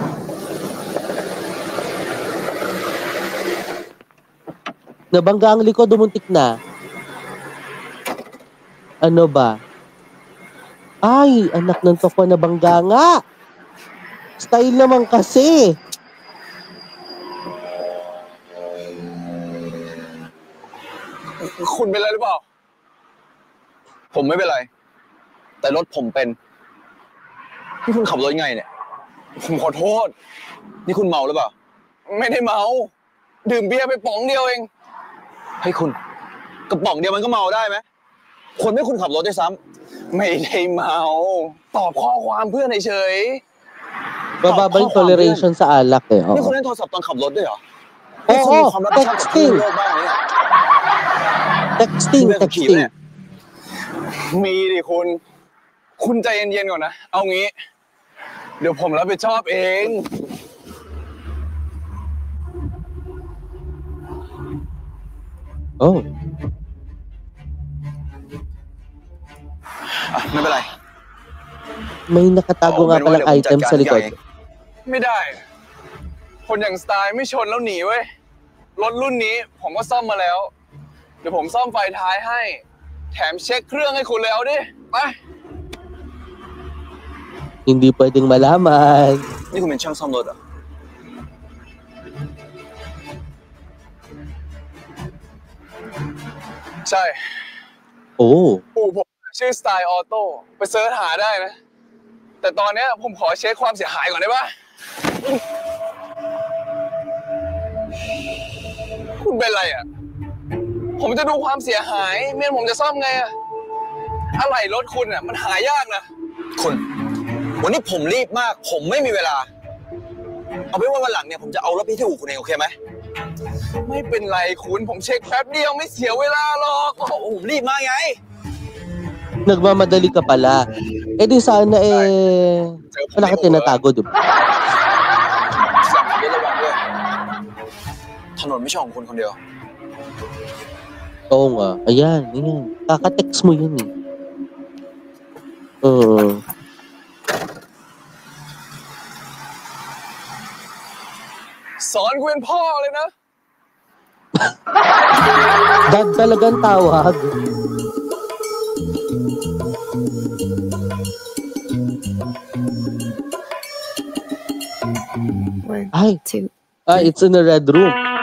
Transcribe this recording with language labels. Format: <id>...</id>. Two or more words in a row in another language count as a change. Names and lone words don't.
<tl>Nabangga ang likod, muntik na. Ano ba? Ay, anak ng toko, nabangga nga. Style naman kasi.</tl> <th>คุณเป็นอะไรหรือเปล่าผมไม่เป็นไรแต่รถผมเป็นนี่คุณขับรถยังไงเนี่ยผมขอโทษนี่คุณเมาหรือเปล่าไม่ได้เมาดื่มเบียร์ไปป๋องเดียวเองให้คุณกระป๋องเดียวมันก็เมาได้ไหมคนไม่คุณขับรถด้วยซ้ำไม่ได้เมาตอบข้อความเพื่อนเฉย</th> <tl>Bababa yung toleration sa alak eh.</tl> <th>นี่คุณเล่นโทรศัพท์ตอนขับรถด้วยเหรอ</th> <tl>Oo, texting. Texting.</tl> <th>มีดิคุณใจเย็นๆก่อนนะเอางี้เดี๋ยวผมรับผิดชอบเอง Oh. ไม่เป็นไร</th> <tl>May nakatago nga palang item sa likod.</tl> <th>ไม่ได้คนอย่างสไตล์ไม่ชนแล้วหนีเว้ยรถรุ่นนี้ผมก็ซ่อมมาแล้วเดี๋ยวผมซ่อมไฟท้ายให้แถมเช็คเครื่องให้คุณเลยเอาดิไป</th> <tl>Hindi pwedeng malaman.</tl> <th>นี่คุณเป็นช่างซ่อมรถเหรอใช่ Oh. ปู่ผมชื่อสไตล์ออโต้ไปเสิร์ชหาได้นะแต่ตอนนี้ผมขอเช็คความเสียหายก่อนได้ปะ คุณเป็นไรอ่ะผมจะดูความเสียหายเมียนผมจะซ่อมไงอ่ะอะไรรถคุณอ่ะมันหายากนะคุณวันนี้ผมรีบมากผมไม่มีเวลาเอาเป็นว่าวันหลังเนี่ยผมจะเอารถพี่ที่อู่คุณเองโอเคไหมไม่เป็นไรคุณผมเช็คแป๊บเดียวไม่เสียเวลาหรอกโอ้โหผมรีบมากไง</th> <tl>Nagmamadali ka pala. Eh di sana wala ka tinatago, di ba?</tl> <th>ถนนไม่ใช่ของคุณคนเดียว</th> <tl>Oo nga. Ayan. Kaka-text mo yun eh.</tl> <th>สอนกูเป็นพ่อเลยนะ</th> <tl>Dad talagang tawag. Ay,</tl> <en>it's in the red room.</en>